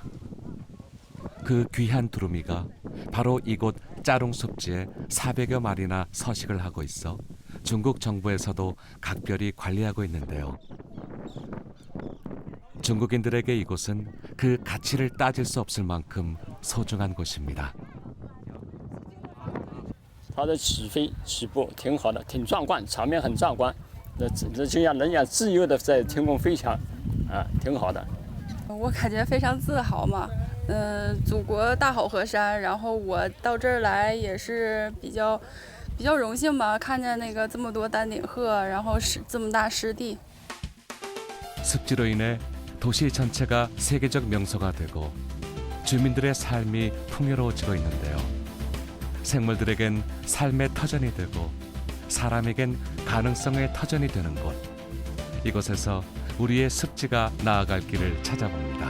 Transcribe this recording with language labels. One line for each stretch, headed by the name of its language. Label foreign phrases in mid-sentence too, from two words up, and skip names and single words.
Korean: 그 귀한 두루미가 바로 이곳 짜롱 습지에 400여 마리나 서식을 하고 있어 중국 정부에서도 각별히 관리하고 있는데요. 중국인들에게 이곳은 그 가치를 따질 수 없을 만큼 소중한 곳입니다.
Chinese: 它的起飞起步挺好的，挺壮观，场面很壮观。那就像人家自由的在天空飞翔，啊，挺好的。我感觉非常自豪嘛。祖国大好河山，然后我到这儿来也是比较荣幸吧，看见那个这么多丹顶鹤，然后是这么大湿地。
Korean: 습지로 인해 도시 전체가 세계적 명소가 되고 주민들의 삶이 풍요로워지고 있는데요. 생물들에겐 삶의 터전이 되고 사람에겐 가능성의 터전이 되는 곳. 이곳에서 우리의 습지가 나아갈 길을 찾아봅니다.